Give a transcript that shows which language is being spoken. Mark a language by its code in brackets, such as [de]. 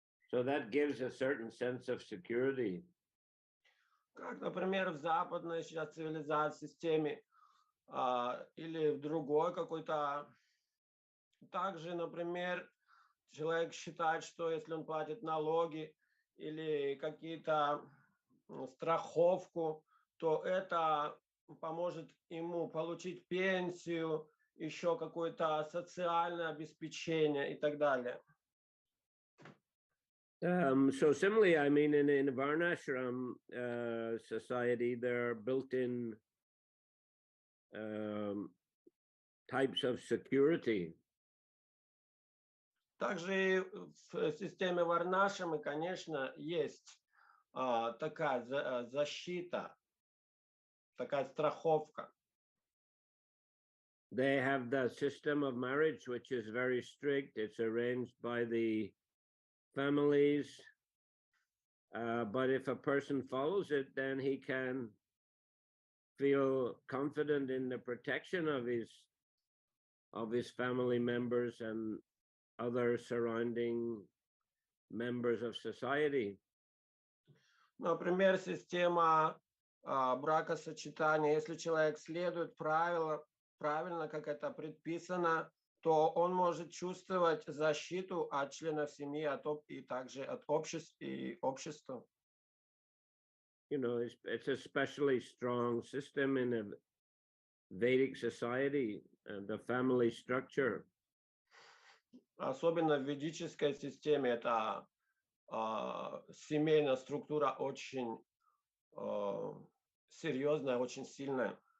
[en] So that gives a certain sense of security. [ru] Как, например, в западной сейчас цивилизации системе или в другой какой-то. Также, например, человек считает, что если он платит налоги или какие-то страховку, то это поможет ему получить пенсию, еще какое-то социальное обеспечение и так далее. [en] So similarly, in a Varnashram society, there are built-in types of security. [ru] Также в системе варнашрамы, конечно, есть такая защита, такая страховка. [en] They have the system of marriage, which is very strict. It's arranged by the families. But if a person follows it, then he can feel confident in the protection of his family members and other surrounding members of society. [ru] Например, система бракосочетания. Если человек следует правильно, как это предписано, то он может чувствовать защиту от членов семьи и также от общества. [en] You know, it's a especially strong system in a Vedic society, the family structure. [ru] Особенно в ведической системе эта семейная структура очень серьезная, очень сильная.